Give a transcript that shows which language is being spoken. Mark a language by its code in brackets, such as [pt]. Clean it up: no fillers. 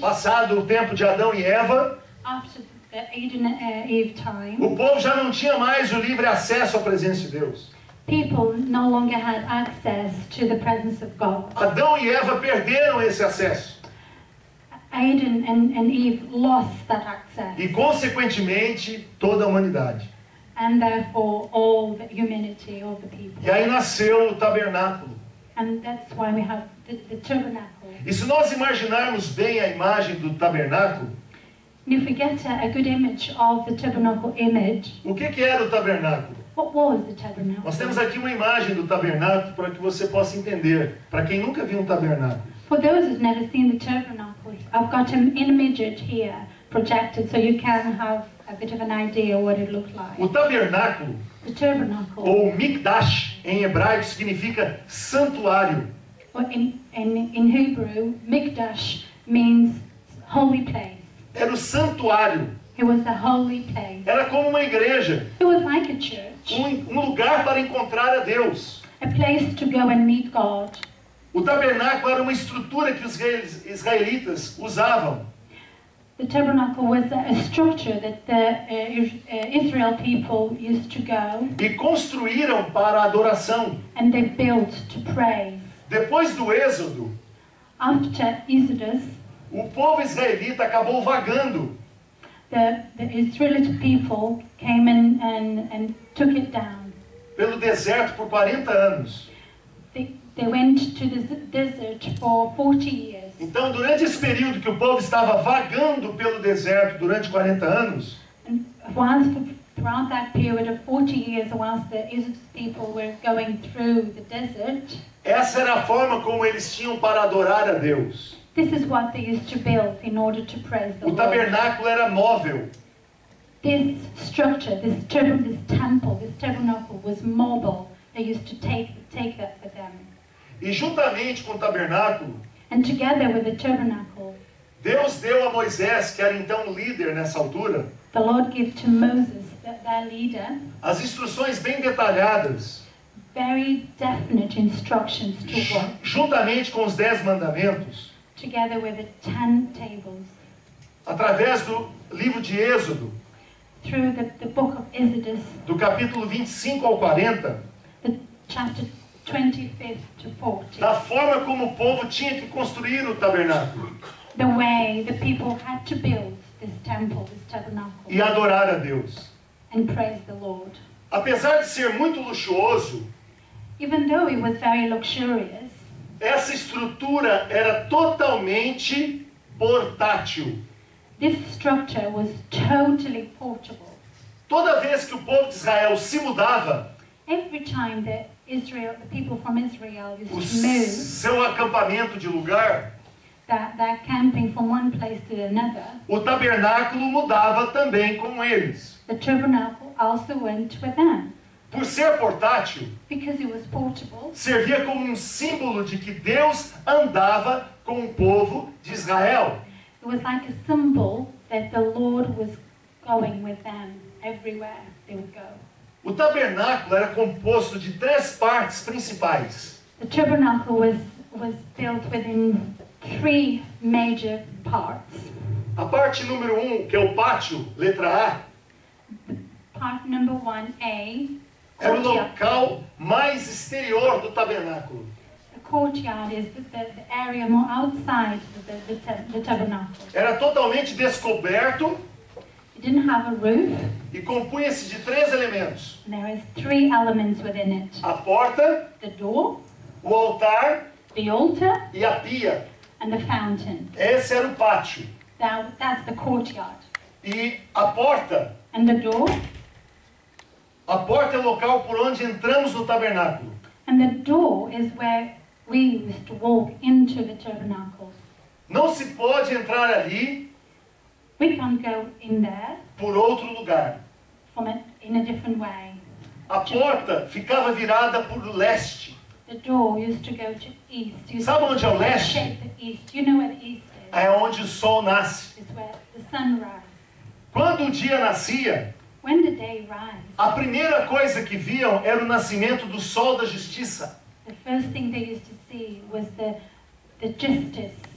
[pt] passado o tempo de Adão e Eva, [en] after the Adam and Eve time, [pt] o povo já não tinha mais o livre acesso à presença de Deus. [en] people no longer had access to the presence of God. [pt] Adão e Eva perderam esse acesso. [en] Adam and Eve lost that access, [pt] E, consequentemente, toda a humanidade. [en] and therefore all the humanity, all the people. [pt] E aí nasceu o tabernáculo. [en] And that's why we have the tabernacle. [pt] E se nós imaginarmos bem a imagem do tabernáculo, [en] And if we get a good image of the tabernacle image, [pt] o que era o tabernáculo? [en] what was the tabernacle? [pt] Nós temos aqui uma imagem do tabernáculo para que você possa entender. Para quem nunca viu um tabernáculo. [en] For those who've never seen the tabernacle, I've got an image here projected so you can have a bit of an idea what it looked like. [pt] O tabernáculo, [en] The tabernacle, [pt] ou mikdash, em hebraico, significa santuário. [en] or in Hebrew, mikdash means holy place. [pt] Era o santuário. [en] It was the holy place. [pt] Era como uma igreja. [en] It was like a church, [pt] Um lugar para encontrar a Deus. [en] a place to go and meet God. [pt] O tabernáculo era uma estrutura que os israelitas usavam. [en] The tabernacle was a structure that the Israel people used to go [pt] E construíram para a adoração. [en] and they built to praise. [pt] Depois do Êxodo, [en] After Exodus, [pt] o povo israelita acabou vagando. [en] the Israelite people came and took it down. [pt] Pelo deserto por 40 anos. [en] They went to the desert for 40 years. [pt] Então, durante esse período que o povo estava vagando pelo deserto durante 40 anos, [en] And throughout that period of 40 years, whilst the Israelite people were going through the desert, [pt] essa era a forma como eles tinham para adorar a Deus. [en] this is what they used to build in order to praise the [pt] O [en] Lord. [pt] tabernáculo era móvel. [en] This structure, this temple, this tabernacle was mobile. They used to take that with them. [pt] E juntamente com o tabernáculo, [en] And together with the tabernacle, [pt] Deus deu a Moisés, que era então líder nessa altura, [en] the Lord gave to Moses, their leader, [pt] as instruções bem detalhadas, [en] very definite instructions to work, [pt] juntamente com os 10 mandamentos, [en] together with the 10 tables, [pt] através do livro de Êxodo, [en] through the book of Exodus, [pt] do capítulo 25 ao 40, [en] the chapter 25 to 40, [pt] da forma como o povo tinha que construir o tabernáculo [en] the way the people had to build this temple, this [pt] e [en] tabernacle, [pt] adorar a Deus. [en] and praise the Lord. [pt] Apesar de ser muito luxuoso, [en] Even though it was very luxurious, [pt] essa estrutura era totalmente portátil. [en] this structure was totally portable. [pt] Toda vez que o povo de Israel se mudava, [en] Every time the people from Israel used [pt] o [en] to move, [pt] seu acampamento de lugar, [en] that camping from one place to another, [pt] o tabernáculo mudava também com eles. [en] the tabernacle also went with them. [pt] por ser portátil, [en] because it was portable, [pt] servia como um símbolo de que Deus andava com o povo de Israel. [en] it was like a symbol that the Lord was going with them everywhere they would go. [pt] O tabernáculo era composto de 3 partes principais. [en] The tabernacle was built within 3 major parts. [pt] A parte número 1, que é o pátio, letra A, [en] Part number 1A, [pt] era o [en] courtyard. [pt] local mais exterior do tabernáculo. [en] The courtyard is the area more outside the tabernacle. [pt] Era totalmente descoberto [en] It didn't have a roof, [pt] e compunha-se de 3 elementos: [en] and there is 3 elements within it. [pt] a porta, [en] The door, [pt] o altar [en] the altar, [pt] e a pia. [en] and the fountain. [pt] Esse era o pátio. [en] That's the courtyard. [pt] E a porta [en] And the door, [pt] é o local por onde entramos no tabernáculo. [en] and the door is where we used to walk into the tabernacle. [pt] Não se pode entrar ali [en] We can't go in there [pt] por outro lugar. [en] in a different way. [pt] A porta ficava virada para o leste. [en] The door used to go to east. Used [pt] Sabe [en] to [pt] onde é o leste? [en] shape the east. You know where the east is? [pt] É onde o sol nasce. [en] It's where the sun rises. [pt] Quando o dia nascia, [en] When the day rises, [pt] a primeira coisa que viam era o nascimento do sol da justiça. [en] the first thing they used to see was the justice.